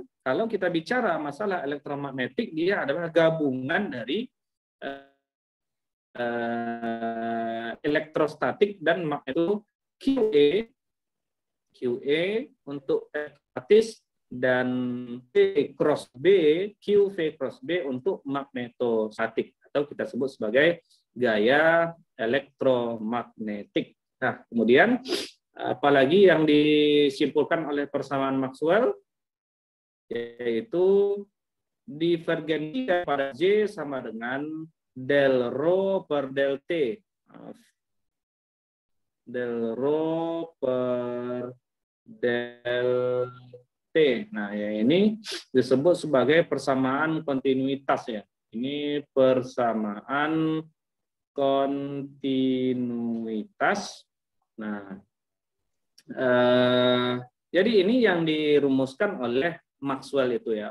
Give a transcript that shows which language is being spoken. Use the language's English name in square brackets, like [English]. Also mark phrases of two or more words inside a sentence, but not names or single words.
[Indonesian] Kalau kita bicara masalah elektromagnetik, dia adalah gabungan dari elektrostatik dan magneto, QE untuk statis dan V cross B, QV cross B untuk magnetostatik, atau kita sebut sebagai gaya elektromagnetik. Nah, kemudian apalagi yang disimpulkan oleh persamaan Maxwell, yaitu divergensi pada J sama dengan del rho per del T. Del rho per del T. Nah, ya ini disebut sebagai persamaan kontinuitas ya. Ini persamaan kontinuitas. Nah, jadi ini yang dirumuskan oleh Maxwell itu ya.